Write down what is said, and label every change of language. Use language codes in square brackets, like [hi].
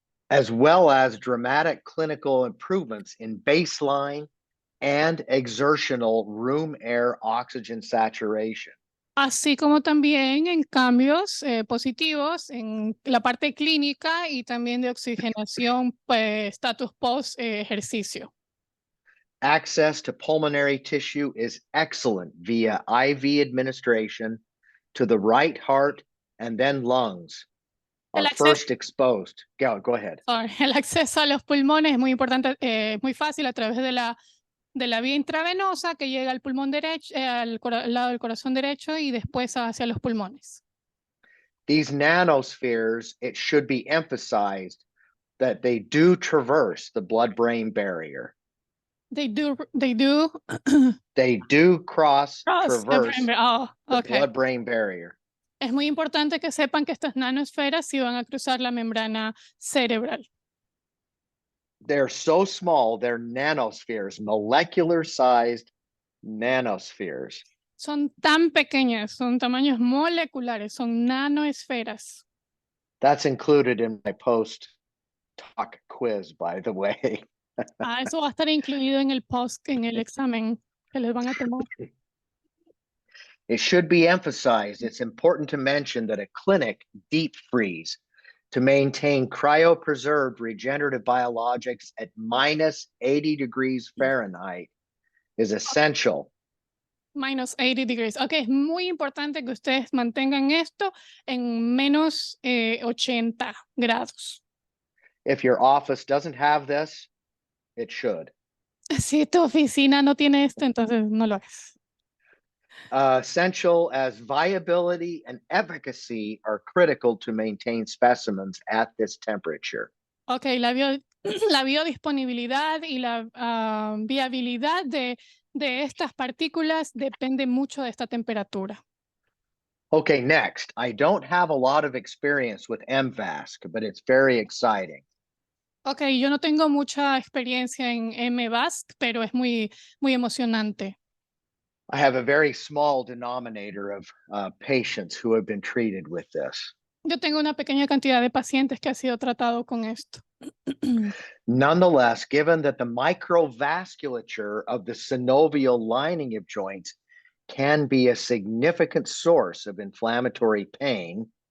[en] As well as dramatic clinical improvements in baseline and exertional room air oxygen saturation. [es] Así como también en cambios positivos en la parte clínica y también de oxigenación, status post ejercicio. [en] Access to pulmonary tissue is excellent via IV administration to the right heart and then lungs. [es] El [en] Are [es] acceso- [en] first exposed. Go ahead. [es] El acceso a los pulmones es muy importante, muy fácil a través de la vía intravenosa que llega al pulmón derecho, al lado del corazón derecho y después hacia los pulmones. [en] These nanospheres, it should be emphasized that they do traverse the blood-brain barrier. They do They do cross the traverse brain- oh, the okay. blood-brain barrier. [es] Es muy importante que sepan que estas nanosferas sí van a cruzar la membrana cerebral. [en] They're so small, they're nanospheres, molecular-sized nanospheres. [es] Son tan pequeñas, son tamaños moleculares, son nanoesferas. [en] That's included in my post-talk quiz, by the way. [es] Eso va a estar incluido en el examen que les van a tomar. [en] It should be emphasized, it's important to mention that a clinic deep freeze to maintain cryopreserved regenerative biologics at minus 80 degrees Fahrenheit is essential. Minus 80 degrees. [es] Ok, es muy importante que ustedes mantengan esto en menos 80 grados. [en] If your office doesn't have this, it should. [es] Si tu oficina no tiene esto, entonces no lo hagas. [en] Essential as viability and efficacy are critical to maintain specimens at this temperature. [es] Ok, la biodisponibilidad y la viabilidad de estas partículas depende mucho de esta temperatura. [en] Okay, next. I don't have a lot of experience with MVASC, but it's very exciting. [es] Ok, yo no tengo mucha experiencia en MVASC, pero es muy emocionante. [en] I have a very small denominator of patients who have been treated with this. [es] Yo tengo una pequeña cantidad de pacientes que ha sido tratado con esto. [en] Nonetheless, given that the microvasculature of the synovial lining of joints can be a significant source of inflammatory pain,